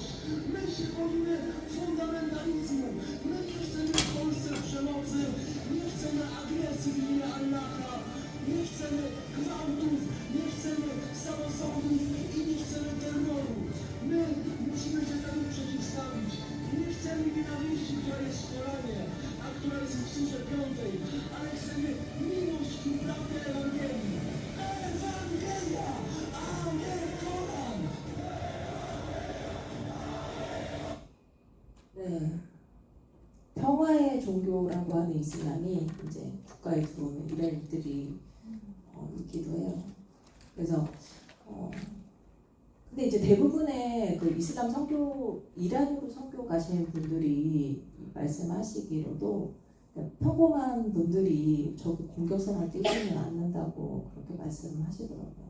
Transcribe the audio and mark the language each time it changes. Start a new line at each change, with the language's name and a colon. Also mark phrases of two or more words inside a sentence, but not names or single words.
Polish: My się boimy fundamentalizmu. My nie chcemy w Polsce przemocy, nie chcemy agresji w imię Allaha, nie chcemy gwałtów, nie chcemy samosądów i nie chcemy terroru. My musimy się temu przeciwstawić. Nie chcemy nienawiści, która jest w Koranie, a która jest w Surze 5, ale chcemy miłość i prawdę Ewangelii. Ewangelia, a nie Koran!
Korean: 네. 평화의 종교라고 하는 이슬람이 이제 국가에 들어오는 이런 일들이 있기도 해요. 그래서 근데 이제 대부분의 그 이슬람 선교, 이란으로 선교 가시는 분들이 말씀하시기로도 평범한 분들이 저기 공격성을 띄지는 않는다고 그렇게 말씀하시더라고요.